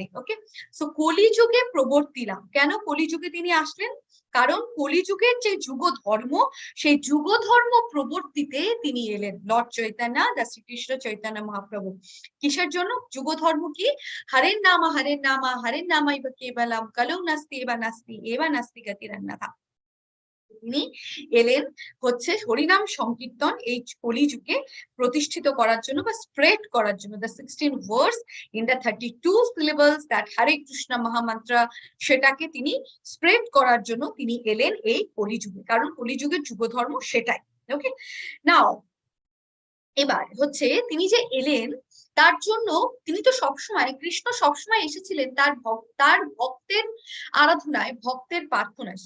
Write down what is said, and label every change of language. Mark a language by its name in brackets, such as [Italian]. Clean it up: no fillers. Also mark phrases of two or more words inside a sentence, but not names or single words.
[English] Okay, so [Bangla] কলিযুগে প্রবর্তিলাম। কেন কলিযুগে তিনি আসলেন? কারণ কলিযুগের যে যুগ ধর্ম, সেই যুগ ধর্ম প্রবর্তিতে তিনি এলেন, লর্ড চৈতন্য, দা শ্রীকৃষ্ণ চৈতন্য মহাপ্রভু। কিসের জন্য? যুগ ধর্ম কি? [Sanskrit] হরের নামা ইব কেবলম কলৌ নাস্তি এবা নাস্তি গতিরন্যথা। [Bangla] তিনি এলেন হচ্ছে হরিনাম সংকীর্তন এই কলিযুগে প্রতিষ্ঠিত করার জন্য বা স্প্রেড করার জন্য। [English] the 16 verse in the 32 syllables that [Bangla] হরে কৃষ্ণ মহামন্ত্র, সেটাকে তিনি স্প্রেড করার জন্য তিনি এলেন এই কলিযুগে, কারণ কলিযুগের যুগ ধর্ম সেটাই। [English] Okay, now [Bangla] এবার হচ্ছে তিনি যে এলেন, তার জন্য তিনি তো সবসময়, কৃষ্ণ সবসময় এসেছিলেন তার ভক্তের আরাধনায়, ভক্তের প্রার্থনায়।